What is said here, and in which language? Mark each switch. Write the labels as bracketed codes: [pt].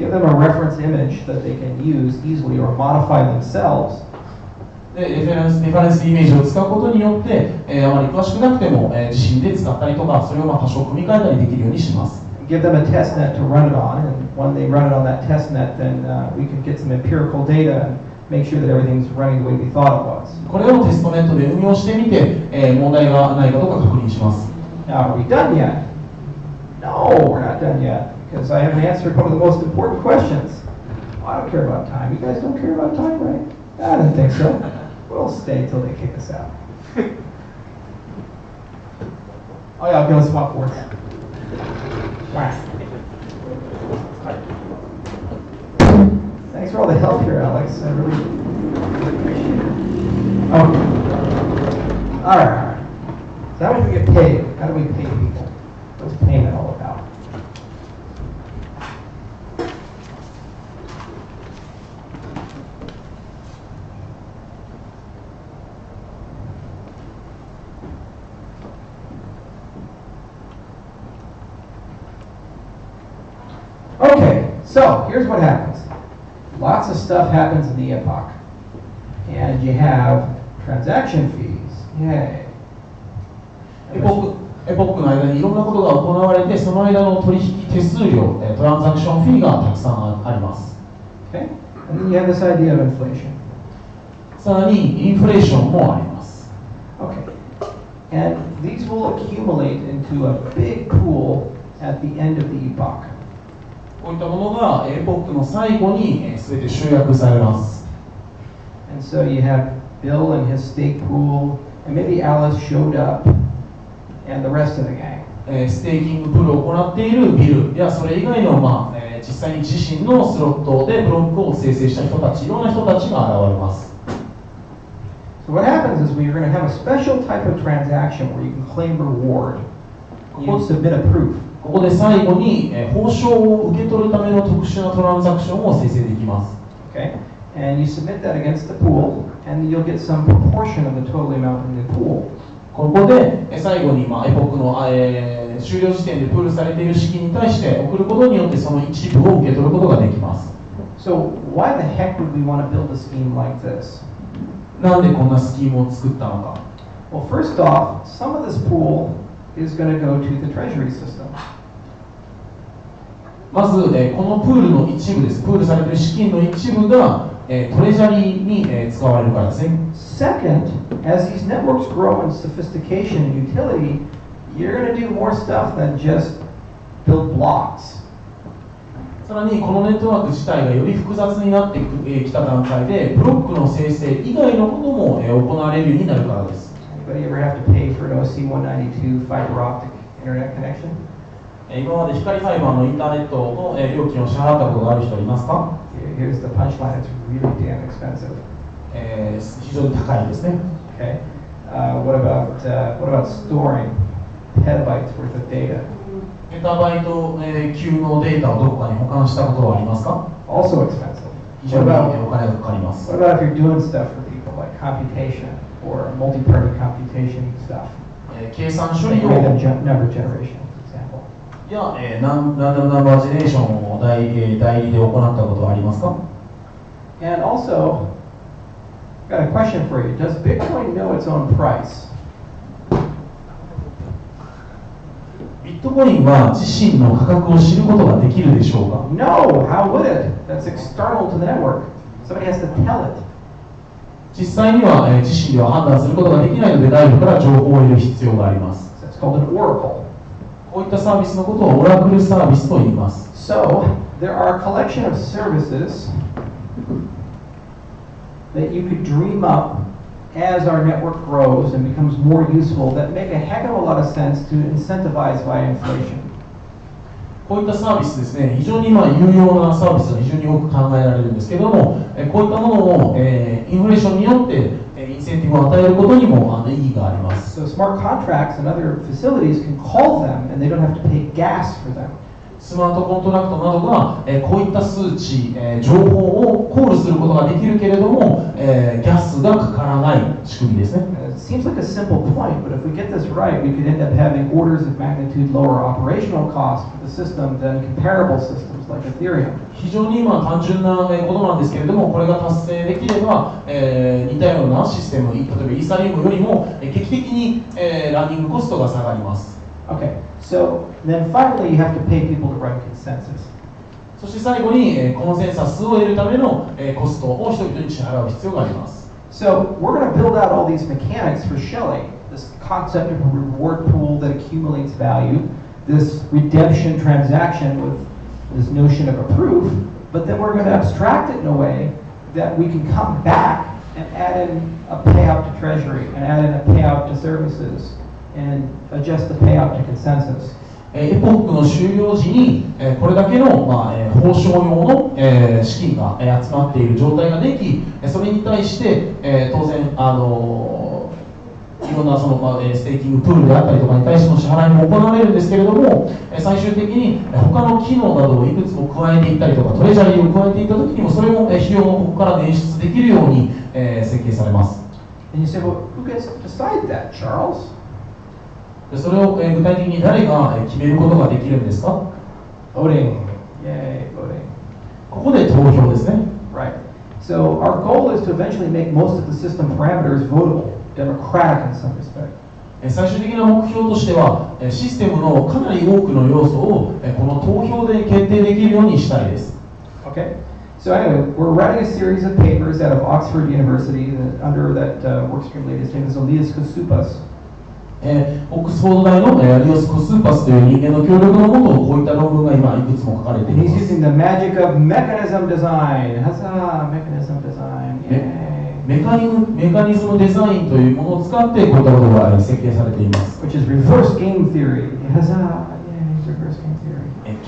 [en] Give them a reference image that they can use easily or modify themselves. [ja] で、レファレンスイメージを使うことによって、あまり詳しくなくても、自身で使ったりとか、それを多少組み替えたりできるようにします。 [en] Give them a test net to run it on, and when they run it on that test net, then we can get some empirical data and make sure that everything's running the way we thought it was. [ja] これをテストネットで運用してみて、問題がないかどうか確認します。 [en] Now, are we done yet? No, we're not done yet, because I haven't answered one of the most important questions. I don't care about time. You guys don't care about time, right? I didn't think so. We'll stay till they kick us out. Oh yeah, okay, let's swap boards. Wow. Thanks for all the help here, Alex. I really appreciate it. Okay. All right. So how do we get paid? How do we pay people? What's payment all about? Okay, so here's what happens. Lots of stuff happens in the epoch. And you have transaction fees. Yay. [ja] エポックの間にいろんなことが行われて、その間の取引手数料、トランザクションフィーがたくさんあります。 [en] Okay? And then you have this idea of inflation. [ja] さらにインフレーションもあります。 [en] Okay. And these will accumulate into a big pool at the end of the epoch. [ja] こういったものがエポックの最後に全て集約されます。 [en] And so you have Bill and his stake pool, and maybe Alice showed up, and the rest of the gang. [ja] ステーキングプールを行っているビルやそれ以外の、実際に自身のスロットでブロックを生成した人たち、いろんな人たちが現れます。 [en] So what happens is you're going to have a special type of transaction where you can claim reward. You submit a proof. [ja] ここで最後に報酬を受け取るための特殊なトランザクションを生成できます。 [en] Okay, and you submit that against the pool, and you'll get some proportion of the total amount in the pool. [ja] ここで最後にエポックの終了時点でプールされている資金に対して送ることによってその一部を受け取ることができます。 [en] So why the heck would we want to build a scheme like this? [ja] なんでこんなスキームを作ったのか。 [en] Well, first off, some of this pool is going to go to the treasury system. [ja] まず、このプールの一部です。プールされている資金の一部が、トレジャリーに、使われるからですね。 [en] Second, as these networks grow in sophistication and utility, you're going to do more stuff than just build blocks. [ja] さらにこのネットワーク自体がより複雑になってきた段階で、ブロックの生成以外のことも、行われるようになるからです。 [en] Anybody ever have to pay for an OC192 fiber optic internet connection? [ja] 今まで光ファイバーのインターネットの料金を支払ったことがある人いますか？ [en] Here's the punchline. It's really damn expensive. [ja] 非常に高いですね。 [en] Okay. What about storing petabytes worth of data? [ja] ペタバイト級のデータをどこかに保管したことはありますか？ [en] Also expensive. [ja] 非常にお金がかかります。 [en] What about if you're doing stuff for people like computation or multi-party computation stuff? [ja] 計算処理を [en] number generation, for example. [ja] いや、ランダムナンバージェネレーションを代理で行ったことはありますか？ [en] And also, got a question for you. Does Bitcoin know its own price? [ja] ビットコインは自身の価格を知ることができるでしょうか？ [en] No, how would it? That's external to the network. Somebody has to tell it. [ja] 実際には、自身では判断することができないので外部から情報を得る必要があります。 [en] That's called an oracle. [ja] こういったサービスのことをオラクルサービスと言います。 [en] So, there are a collection of services that you could dream up as our network grows and becomes more useful that make a heck of a lot of sense to incentivize via inflation. [ja] こういったサービスですね、非常に有用なサービスが非常に多く考えられるんですけれども、こういったものを、インフレーションによってインセンティブを与えることにも意義があります。 [en] So smart contracts and other facilities can call them and they don't have to pay gas for them. [ja] スマートコントラクトなどが、こういった数値、情報をコールすることができるけれども、ギャスがかからない仕組みですね。 [en] It seems like a simple point, but if we get this right, we could end up having orders of magnitude lower operational costs for the system than comparable systems like Ethereum. [ja] 非常に単純なことなんですけれども、これが達成できれば、似たようなシステム、例えばイーサリアムよりも劇的に、ランニングコストが下がります。 [en] Okay, so then finally you have to pay people to run consensus. [ja] そして最後に、コンセンサスを得るための、コストを人々に支払う必要があります。 [en] So we're going to build out all these mechanics for Shelley. This concept of a reward pool that accumulates value, this redemption transaction with this notion of a proof, but then we're going to abstract it in a way that we can come back and add in a payout to treasury and add in a payout to services and adjust the payout to consensus. [ja] エポックの終了時にこれだけの、報奨用の資金が集まっている状態ができ、それに対して当然いろんなそのステーキングプールであったりとかに対しての支払いも行われるんですけれども、最終的に他の機能などをいくつも加えていったりとかトレジャリーを加えていった時にもそれも費用をここから捻出できるように設計されます。 [en] And you say, well, who gets to decide that, Charles? [ja] それを具体的に誰が決めることができるんですか？ [en] Voting. Yay, voting. [ja] ここで投票ですね。 [en] Right. So our goal is to eventually make most of the system parameters votable, democratic in some respect. [ja] 最終的な目標としては、システムのかなり多くの要素をこの投票で決定できるようにしたいです。 [en] Okay. So anyway, we're writing a series of papers out of Oxford University under that workstream lead. His name is Elias Koussoupas. [ja] オックスフォード大のアリオス・コスーパスという人間の協力のもとこういった論文が今いくつも書かれています。 [en] He's using the magic of mechanism design. Huzzah! Mechanism design. Yay. [ja] メカニズムデザインというものを使ってこういったことが設計されています。 [en] Which is reverse game theory. Huzzah! Yay, reverse game theory.